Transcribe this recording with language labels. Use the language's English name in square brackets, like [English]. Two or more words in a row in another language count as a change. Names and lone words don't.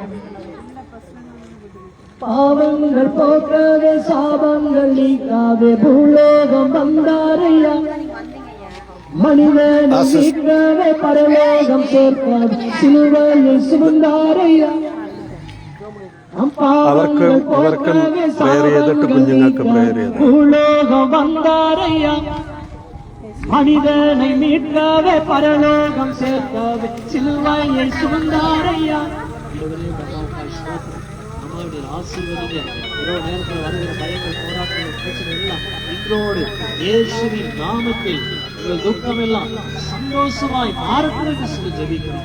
[Tamil] பாவங்கள் போக்காதே, சாபங்கள் நீக்காதே, பூலோகம் வந்தாரையா. மனிதனை மீட்கவே பரலோகம் சேர்ப்பார் சிலுவையை சுமந்தாரையா [Malayalam] അവർക്കും ഇവർക്കും പ്രേയർ ചെയ്തിട്ട് കുഞ്ഞുങ്ങൾക്ക് പ്രേയർ ചെയ്തു. [Tamil] பூலோகம் வந்தாரையா மனிதனை மீட்கவே பரலோகம் சேர்க்கவே சிலுவையை சுமந்தாரையா. நம்மளுடைய ஆசீர்வதிங்க. இரவு நேரத்தில் வருகிற பயங்கள், போராட்டங்கள், பிரச்சனை எல்லாம் இன்றோடு இயேசுவின் நாமத்தில் உங்கள் துக்கம் எல்லாம் சந்தோஷமாய் மாறக்கூடாது சொல்லி ஜெபிக்கிறோம்.